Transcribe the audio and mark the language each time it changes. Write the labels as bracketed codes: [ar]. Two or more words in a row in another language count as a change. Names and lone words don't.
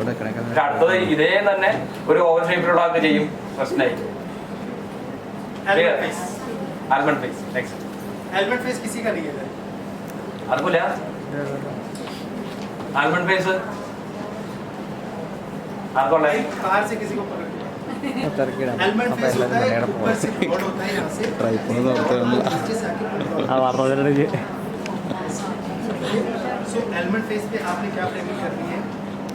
[ml] പക്ഷെ അടുത്തത് ഇതേ തന്നെ ഒരു ഓവർ ഷേപ്പിലുള്ള ആൾക്ക് ചെയ്യും, പ്രശ്നമായി. [en] almond face next. helmet face [hi] किसी का नहीं है. [ml] അതുമില്ല [en] almond face [ml] ആർക്കുള്ള [hi] बाहर से किसी को पकड़ [en] helmet face [hi] होता है, ऊपर से कॉर्ड होता है यहाँ से नीचे से आके सो [en] helmet face [hi] पे आपने क्या फ्रेमिंग करनी है,